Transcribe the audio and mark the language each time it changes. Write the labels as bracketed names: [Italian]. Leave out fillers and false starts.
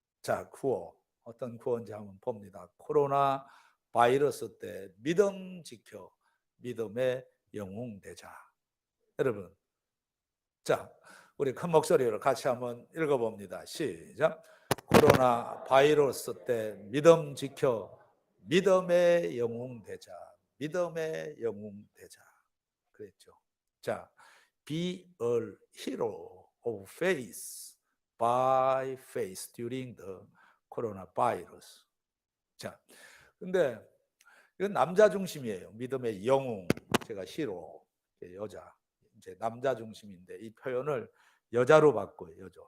[Korean] 자, 구호 어떤 구호인지 한번 봅니다. 코로나 바이러스 때 믿음 지켜 믿음의 영웅 되자. 여러분, 자, 우리 큰 목소리로 같이 한번 읽어봅니다. 시작. 코로나 바이러스 때 믿음 지켜 믿음의 영웅 되자. 믿음의 영웅 되자. 그랬죠. [English] 자, be a hero of faith by faith during the coronavirus. [Korean] 자, 근데 이건 남자 중심이에요. 믿음의 영웅. 제가 히로, 여자. 이제 남자 중심인데 이 표현을 여자로 바꿔요.